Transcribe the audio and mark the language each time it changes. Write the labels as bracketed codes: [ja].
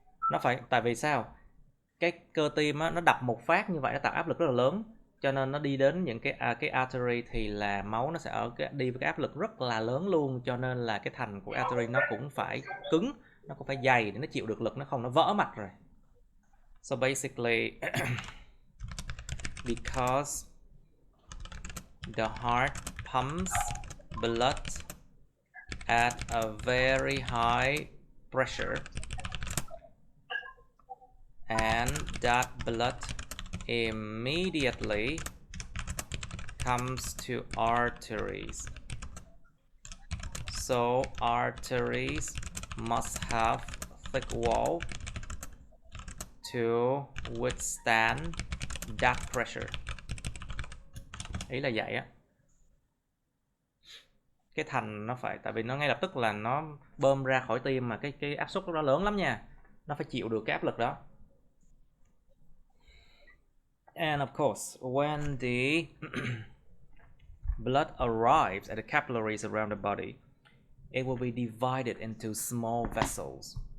[vi] Nó phải, tại vì sao? Cái cơ tim á, nó đập một phát như vậy nó tạo áp lực rất là lớn, cho nên nó đi đến những cái artery thì là máu nó sẽ đi với cái áp lực rất là lớn luôn, cho nên là cái thành của artery nó cũng phải cứng, nó cũng phải dày để nó chịu được lực, nó không nó vỡ mạch rồi. [en] So basically because the heart pumps blood at a very high pressure and that blood immediately comes to arteries. So arteries must have thick wall to withstand that pressure. [vi] Ý là vậy á. Cái thành nó phải, tại vì nó ngay lập tức là nó bơm ra khỏi tim mà cái áp suất nó lớn lắm nha. Nó phải chịu được cái áp lực đó. [en] And of course, when the blood arrives at the capillaries around the body, it will be divided into small vessels.